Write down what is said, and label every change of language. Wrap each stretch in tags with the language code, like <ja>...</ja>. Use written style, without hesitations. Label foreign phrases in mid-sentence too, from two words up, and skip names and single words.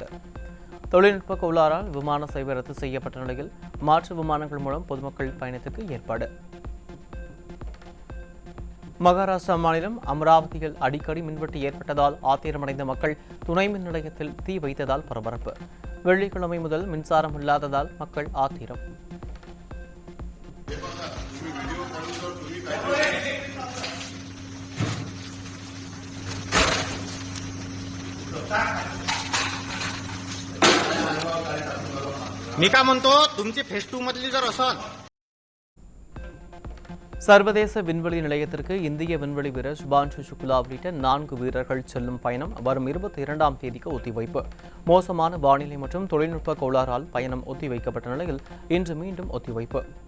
<ta>தொழில்நுட்ப கோளாறால் விமான சேவை ரத்து செய்யப்பட்ட நிலையில் மாற்று விமானங்கள் மூலம் பொதுமக்கள் பயணத்துக்கு ஏற்பாடு. மகாராஷ்டிரா மாநிலம் அமராவதியில் அடிக்கடி மின்வெட்டு ஏற்பட்டதால் ஆத்திரமடைந்த மக்கள் துணை மின் நிலையத்தில் தீ வைத்ததால் பரபரப்பு. வெள்ளிக்கிழமை முதல் மின்சாரம் இல்லாததால் மக்கள் ஆத்திரம்.</ta> <mr>मी काय म्हणतो तुमची फेस 2 मधली जर असेल.</mr> <ta>சர்வதேச விண்வெளி நிலையத்திற்கு இந்திய விண்வெளி வீரர் சுபான்ஷு சுக்லா உள்ளிட்ட 4 வீரர்கள் செல்லும் பயணம் வரும் 22ஆம் தேதிக்கு ஒத்திவைப்பு. மோசமான வானிலை மற்றும் தொழில்நுட்ப கோளாறால் பயணம் ஒத்திவைக்கப்பட்ட நிலையில் இன்று மீண்டும் ஒத்திவைப்பு.</ta>